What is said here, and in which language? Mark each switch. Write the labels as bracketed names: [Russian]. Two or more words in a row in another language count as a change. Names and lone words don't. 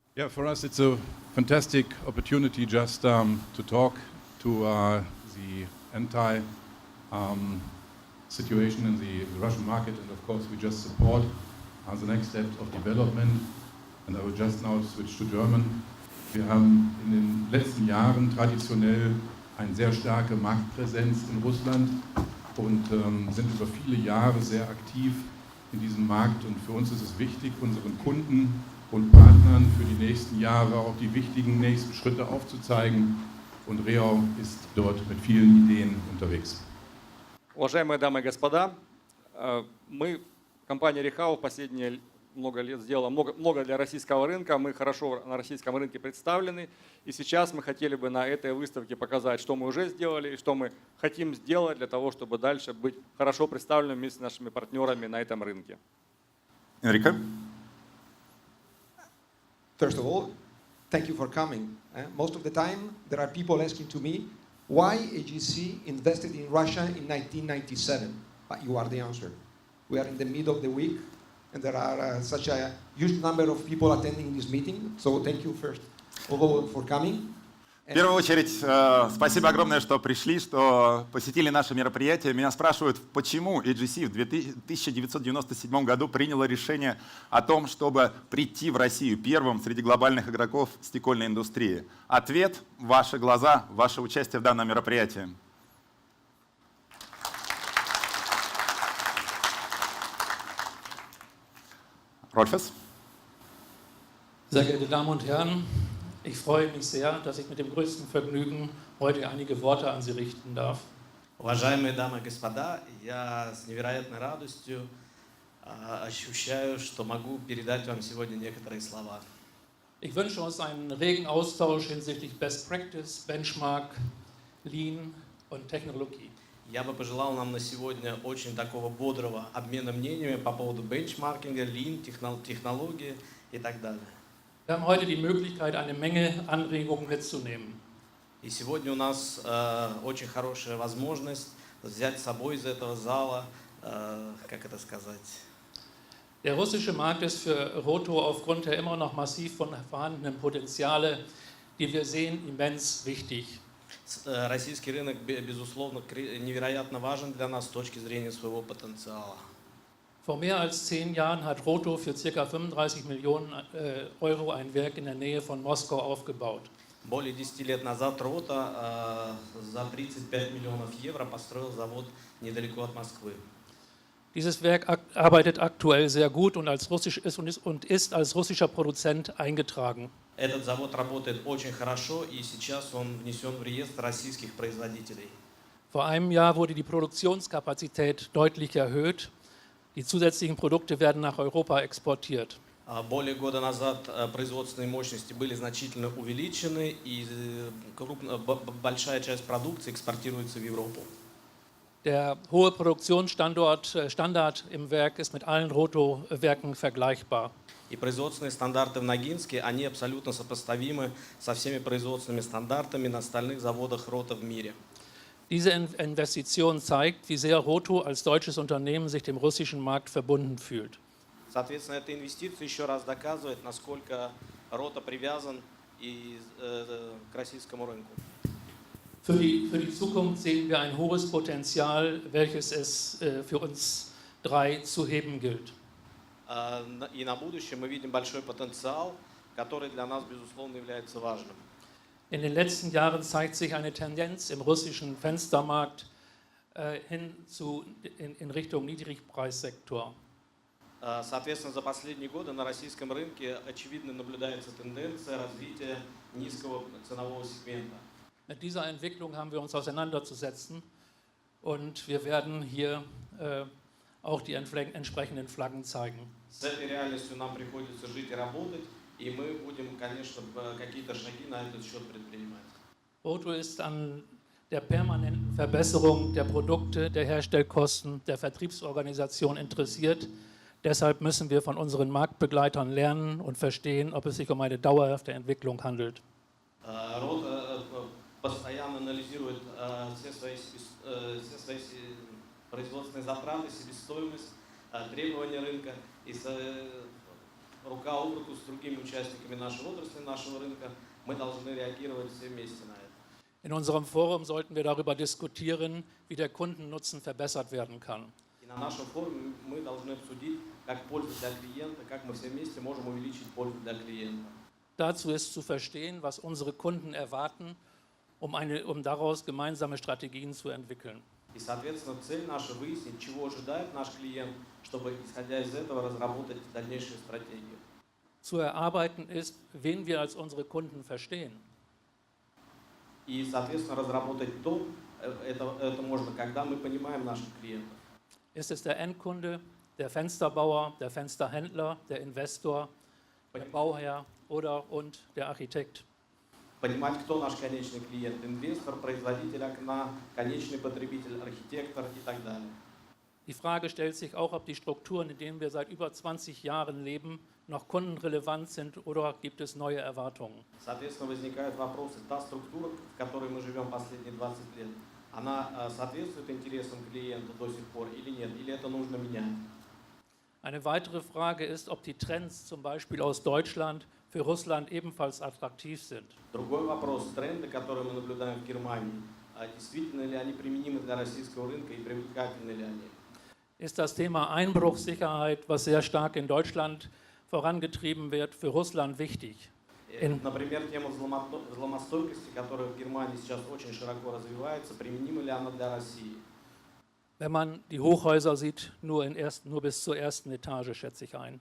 [English] for us it's a fantastic opportunity just to talk to the situation in the Russian market, and of course we just support the next steps of development. And I will just now switch to German. [German] Wir haben in den letzten Jahren traditionell eine sehr starke Marktpräsenz in Russland und sind über viele Jahre sehr aktiv in diesem Markt. Und für uns ist es wichtig, unseren Kunden und Partnern für die nächsten Jahre auch die wichtigen nächsten Schritte aufzuzeigen. Und Reau ist dort mit vielen Ideen unterwegs. [Russian] Уважаемые дамы и господа, компания Рехау последние много лет сделала много для российского рынка. Мы хорошо на российском рынке представлены. И сейчас мы хотели бы на этой выставке показать, что мы уже сделали и что мы хотим сделать для того, чтобы дальше быть хорошо представленными вместе с нашими партнерами на этом рынке. [English] Enrique? First of all, thank you for coming. Most of the time, there are people asking to me, why AGC invested in Russia in 1997? But you are the answer. We are in the middle of the week, and there are such a huge number of people attending this meeting. So thank you first of all for coming. [Russian] В первую очередь, спасибо огромное, что пришли, что посетили наше мероприятие. Меня спрашивают, почему AGC в 1997 году приняло решение о том, чтобы прийти в Россию первым среди глобальных игроков стекольной индустрии. Ответ – ваши глаза, ваше участие в данном мероприятии. [German] Rolfes? Sehr geehrte Damen und Herren, ich freue mich sehr, dass ich mit dem größten Vergnügen heute einige Worte an Sie richten darf. [Russian] Уважаемые дамы и господа, я с невероятной радостью ощущаю, что могу передать вам сегодня некоторые слова. [German] Ich wünsche uns einen regen Austausch hinsichtlich [English] Best Practice, Benchmark, Lean [German] und Technologie. [Russian] Я бы пожелал нам на сегодня очень такого бодрого обмена мнениями по поводу бенчмаркинга, Lean, технологии и так далее. [German] Wir haben heute die Möglichkeit, eine Menge Anregungen mitzunehmen. [Russian] И сегодня у нас очень хорошая возможность взять с собой из этого зала, как это сказать. [German] Der russische Markt ist für Roto aufgrund der immer noch massiv vorhandenen Potenziale, die wir sehen, immens wichtig. [Russian] Российский рынок, безусловно, невероятно важен для нас с точки зрения своего потенциала. [German] Vor mehr als 10 Jahren hat Roto für ca. 35 Millionen Euro ein Werk in der Nähe von Moskau aufgebaut. [Russian] Более 10 лет назад Рота за 35 миллионов евро построил завод недалеко от Москвы. [German] Dieses Werk arbeitet aktuell sehr gut und ist als russischer Produzent eingetragen. [Russian] Этот завод работает очень хорошо, и сейчас он внесен в реестр российских производителей. [German] Vor einem Jahr wurde die Produktionskapazität deutlich erhöht. Die zusätzlichen Produkte werden nach Europa exportiert. [Russian] Более года назад производственные мощности были значительно увеличены, и большая часть продукции экспортируется в Европу. [German] Der hohe Produktionsstandard im Werk ist mit allen Roto-Werken vergleichbar. [Russian] И производственные стандарты в Ногинске, они абсолютно сопоставимы со всеми производственными стандартами на остальных заводах Рота в мире. [German] Diese Investition zeigt, wie sehr Roto als deutsches Unternehmen sich dem russischen Markt verbunden fühlt. [Russian] Соответственно, эта инвестиция еще раз доказывает, насколько Рота привязан к российскому рынку. [German] Für die Zukunft sehen wir ein hohes Potenzial, welches es für uns drei zu heben gilt. [Russian] И на будущее мы видим большой потенциал, который для нас, безусловно, является важным. [German] In den letzten Jahren zeigt sich eine Tendenz im russischen Fenstermarkt in Richtung Niedrigpreissektor. [Russian] Соответственно, за последние годы на российском рынке очевидно наблюдается тенденция развития низкого ценового сегмента. [German] Mit dieser Entwicklung haben wir uns auseinanderzusetzen und wir werden hier auch die entsprechenden Flaggen zeigen. [Russian] С этой реальностью нам приходится жить и работать, и мы будем, конечно, какие-то шаги на этот счет предпринимать. [German] Roto ist an der permanenten Verbesserung der Produkte, der Herstellkosten, der Vertriebsorganisation interessiert. Deshalb müssen wir von unseren Marktbegleitern lernen und verstehen, ob es sich um eine dauerhafte Entwicklung handelt. [Russian] Рота постоянно анализирует все свои производственные затраты, себестоимость, требования рынка. И рука об руку с другими участниками нашей отрасли, нашего рынка, мы должны реагировать все вместе на это. [German] In unserem Forum sollten wir darüber diskutieren, wie der Kundennutzen verbessert werden kann. [Russian] И на нашем форуме мы должны обсудить, как пользу для клиента, как мы все вместе можем увеличить пользу для клиента. [German] Dazu ist zu verstehen, was unsere Kunden erwarten, um daraus gemeinsame Strategien zu entwickeln. [Russian] И, соответственно, цель наша выяснить, чего ожидает наш клиент, чтобы, исходя из этого, разработать дальнейшие стратегии. [German] Zu erarbeiten ist, wen wir als unsere Kunden verstehen. [Russian] И, соответственно, разработать то, это можно, когда мы понимаем наших клиентов. [German] Ist es der Endkunde, der Fensterbauer, der Fensterhändler, der Investor, der Bauherr und der Architekt? [Russian] Понимать, кто наш конечный клиент, инвестор, производитель окна, конечный потребитель, архитектор и так далее. [German] Die Frage stellt sich auch, ob die Strukturen, in denen wir seit über 20 Jahren leben, noch kundenrelevant sind oder gibt es neue Erwartungen. [Russian] Соответственно, возникают вопросы, та структура, в которой мы живем последние 20 лет, она соответствует интересам клиента до сих пор или нет, или это нужно менять? [German] Eine weitere Frage ist, ob die Trends zum Beispiel aus Deutschland für Russland ebenfalls attraktiv sind. [Russian] Другой вопрос, тренды, которые мы наблюдаем в Германии, действительно ли они применимы для российского рынка и привлекательны ли они? [German] Ist das Thema Einbruchssicherheit, was sehr stark in Deutschland vorangetrieben wird, für Russland wichtig? [Russian] Например, тема взломостойкости, которая в Германии сейчас очень широко развивается, применима ли она для России? [German] Wenn man die Hochhäuser sieht, nur bis zur ersten Etage, schätze ich ein.